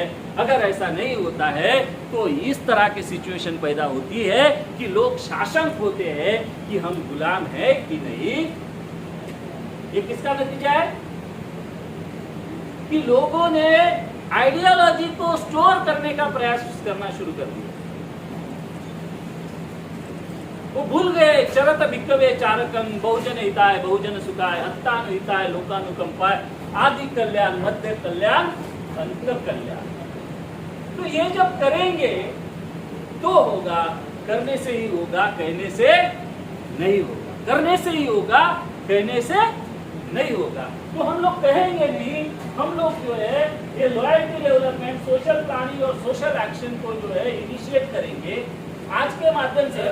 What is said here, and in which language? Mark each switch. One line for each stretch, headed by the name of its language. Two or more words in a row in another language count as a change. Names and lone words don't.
Hindi: अगर ऐसा नहीं होता है तो इस तरह की सिचुएशन पैदा होती है कि लोग शासन होते हैं कि हम गुलाम है कि नहीं। ये किसका नतीजा है? कि लोगों ने आइडियोलॉजी को स्टोर करने का प्रयास करना शुरू कर दिया। वो भूल गए
Pali: चरत भिक्कवे चारकं, बहुजन हिताय बहुजन सुखाय, अत्तानु हिताय लोकानुकंपाय, आदि कल्याण मध्य कल्याण अंत कल्याण।
Hindi: तो ये जब करेंगे तो होगा, करने से ही होगा, कहने से नहीं होगा, करने से ही होगा, कहने से नहीं होगा। तो हम लोग कहेंगे नहीं, हम लोग जो है ये
English: loyalty development, social planning
Hindi: और
English: social action
Hindi: को जो है इनिशिएट करेंगे आज के माध्यम से।